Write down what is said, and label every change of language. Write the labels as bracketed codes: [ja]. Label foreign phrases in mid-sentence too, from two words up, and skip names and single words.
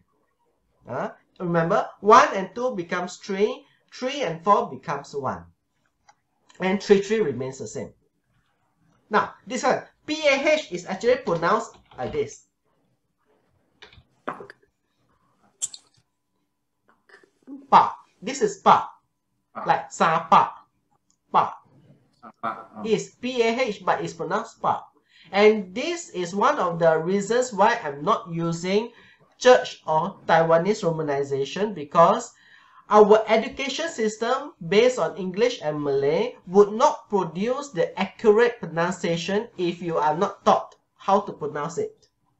[en] Remember, 1 and 2 becomes 3, 3 and 4 becomes 1. And 3, 3 remains the same. Now, this one, PAH is actually pronounced like this. Pa. This is pa. Like sapa. Pa. Is PAH, but it's pronounced pa. And this is one of the reasons why I'm not using Church or Taiwanese romanization, because our education system based on English and Malay would not produce the accurate pronunciation if you are not taught how to pronounce it.